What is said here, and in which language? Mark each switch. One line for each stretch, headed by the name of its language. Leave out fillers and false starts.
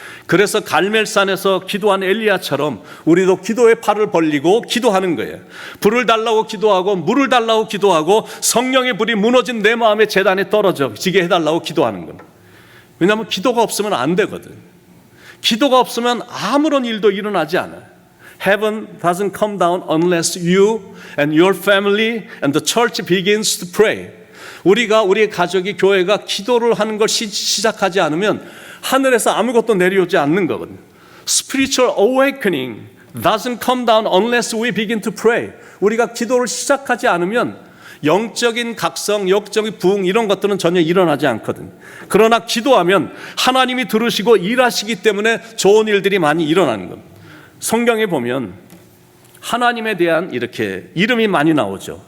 Korean: 그래서 갈멜산에서 기도한 엘리야처럼 우리도 기도의 팔을 벌리고 기도하는 거예요. 불을 달라고 기도하고 물을 달라고 기도하고 성령의 불이 무너진 내 마음의 제단에 떨어지게 해달라고 기도하는 겁니다. 왜냐하면 기도가 없으면 안 되거든. 기도가 없으면 아무런 일도 일어나지 않아요.
English: Heaven doesn't come down unless you and your family and the church begins to pray.
Korean: 우리의 가족이, 교회가 기도를 하는 걸 시작하지 않으면 하늘에서 아무것도 내려오지 않는 거거든요.
English: Spiritual awakening doesn't come down unless we begin to pray.
Korean: 우리가 기도를 시작하지 않으면 영적인 각성, 영적인 부흥 이런 것들은 전혀 일어나지 않거든요. 그러나 기도하면 하나님이 들으시고 일하시기 때문에 좋은 일들이 많이 일어나는 겁니다. 성경에 보면 하나님에 대한 이렇게 이름이 많이 나오죠.